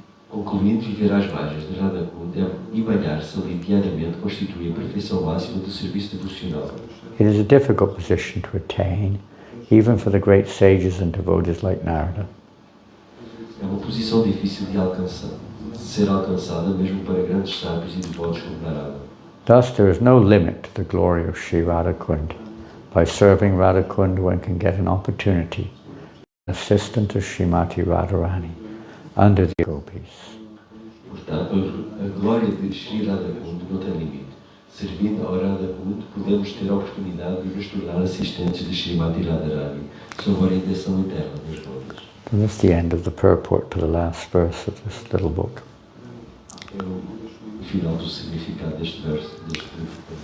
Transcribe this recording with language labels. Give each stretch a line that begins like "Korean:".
Portuguese: Concluindo, viver às margens de Radha Kunda e banhar-se ali diariamente constitui a perfeição máxima do serviço devocional.
English: It is a difficult position to attain, even for the great sages and devotees like Narada.
Portuguese: É uma posição difícil de ser alcançada mesmo para grandes sábios e devotos como Narada.
English: Thus, there is no limit to the glory of Sri Radha Kunda. By serving Radha Kunda, one can get an opportunity, an assistant of Srimati Radharani, under the gopis.
Portuguese: Portanto, a glória de Sri Radha Kunda não tem limite. Servindo ao Radha Kunda, podemos ter a oportunidade de nos tornar assistentes de Srimati Radharani, sob a orientação interna dos gopis.
English: And that's the end of the purport to the last verse of this little book.
Portuguese: É o final do significado deste verso, deste livro.